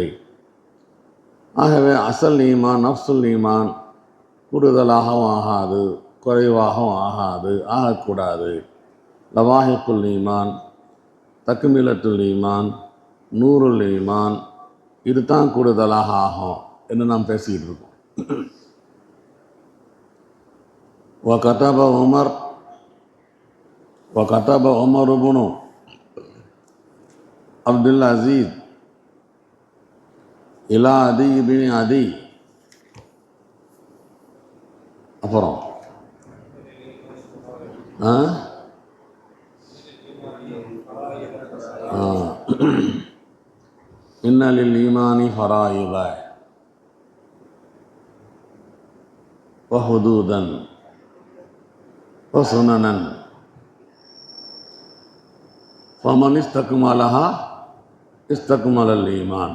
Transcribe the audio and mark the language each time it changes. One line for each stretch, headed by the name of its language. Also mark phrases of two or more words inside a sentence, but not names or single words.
Tamil: ஆகவே அசல் ஈமான்
Arabic: نفس الإيمان
Tamil: கூடுதலாகவும் ஆகாது, குறைவாகவும் ஆகாது, ஆகக்கூடாது.
Arabic: لواحق الإيمان, تكملة الإيمان, نور الإيمان,
Tamil: இது தான் கூடுதலாக ஆகும் என்று நாம் பேசிக்கிட்டு இருக்கோம்.
Arabic: وكتب عمر بن عبد العزيز إلى عدي بن عدي. அப்புறம் إن للإيمان فرائض وحدودا وسننا فمن استكملها استكمل الإيمان.